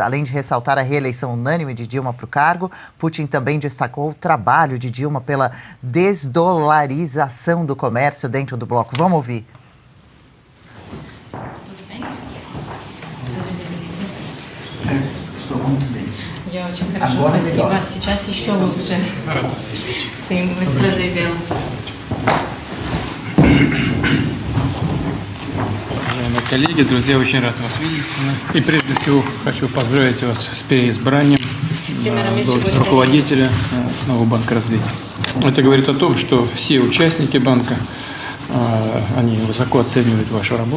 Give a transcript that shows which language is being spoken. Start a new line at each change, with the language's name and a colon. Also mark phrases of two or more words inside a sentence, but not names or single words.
Portuguese: Além de ressaltar a reeleição unânime de Dilma para o cargo, Putin também destacou o trabalho de Dilma pela desdolarização do comércio dentro do bloco. Vamos ouvir. Estou muito bem.
Russian: Я очень хорошо, спасибо. Сейчас еще лучше.
Portuguese: Tenho muito prazer vê-la.
Russian: Уважаемые коллеги, друзья, очень рад вас видеть. И прежде всего хочу поздравить вас с переизбранием должности руководителя нового банка развития. Это говорит о том, что все участники банка, они высоко оценивают вашу работу.